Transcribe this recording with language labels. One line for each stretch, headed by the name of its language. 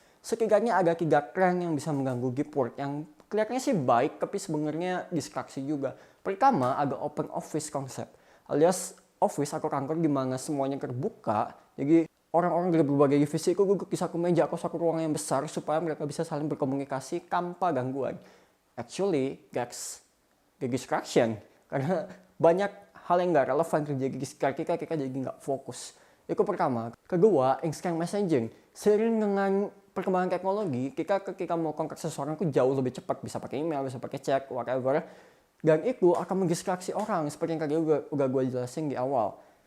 Indonesian: Setidaknya ada 3 tren yang bisa mengganggu deep work yang kelihatannya sih baik, tapi sebenarnya distraksi juga. Pertama, ada open office konsep, alias office atau kantor di mana semuanya terbuka. Jadi orang-orang dari berbagai divisi itu duduk di satu meja atau satu ruangan yang besar supaya mereka bisa saling berkomunikasi tanpa gangguan.
English: Actually, that's the distraction.
Indonesian: Karena banyak hal yang nggak relevan terjadi di sekitar kita jadi nggak fokus. Itu pertama. Kedua, instant messaging. Seiring dengan perkembangan teknologi, ketika mau kontak seseorang itu jauh lebih cepat, bisa pakai email, bisa pakai chat, whatever. Dan itu akan mendistraksi orang, seperti yang tadi udah gue jelasin di awal.